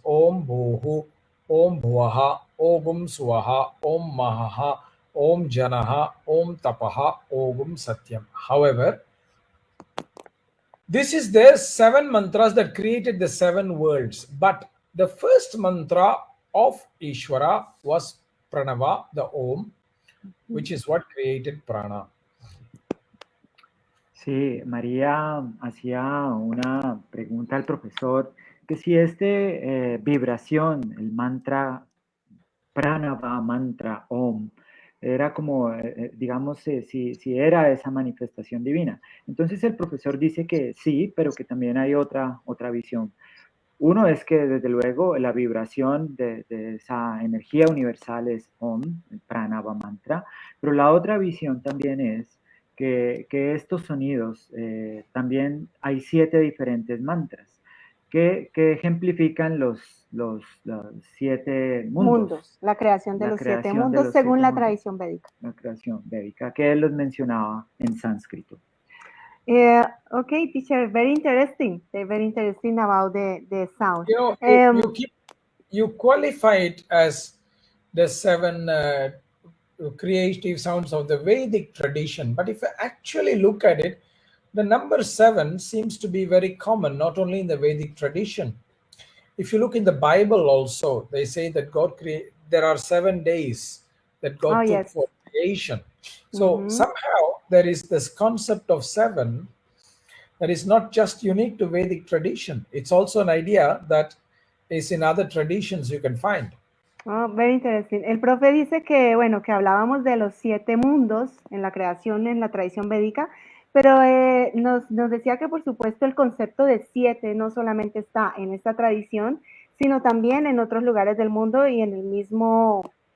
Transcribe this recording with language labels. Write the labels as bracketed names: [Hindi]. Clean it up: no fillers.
[Sanskrit] Om Bhuhu, Om Bhuvaha, Om Swaha, Om Mahaha, Om Janaha, Om Tapaha, Om Satyam. [English] However, this is their 7 mantras that created the 7 worlds. But the first mantra of Ishvara was Pranava, the Om, which is what created Prāṇa. [Spanish] Sí, María hacía una pregunta al profesor que si vibración, el mantra Pranava mantra Om, era como, digamos, si era esa manifestación divina. Entonces el profesor dice que sí, pero que también hay otra visión. Uno es que desde luego la vibración de esa energía universal es Om, el Pranava mantra, pero la otra visión también es que estos sonidos, también hay 7 diferentes mantras que ejemplifican los 7 mundos. La creación de los 7 mundos según la tradición védica. La creación védica, que él los mencionaba en sánscrito. [English] Okay, teacher, very interesting. They're very interesting about the sound. You know, you qualify it as the 7 creative sounds of the Vedic tradition, but if you actually look at it, the number 7 seems to be very common, not only in the Vedic tradition. If you look in the Bible also, they say that there are 7 days that God took for creation. So somehow there is this concept of 7 that is not just unique to Vedic tradition. It's also an idea that is in other traditions you can find. Oh, very interesting. [Spanish] El profe dice que, bueno, que hablábamos de los 7 mundos en la creación, en la tradición védica, pero nos decía que, por supuesto, el concepto de 7 no solamente está en esta tradición, sino también en otros lugares del mundo y en el mismo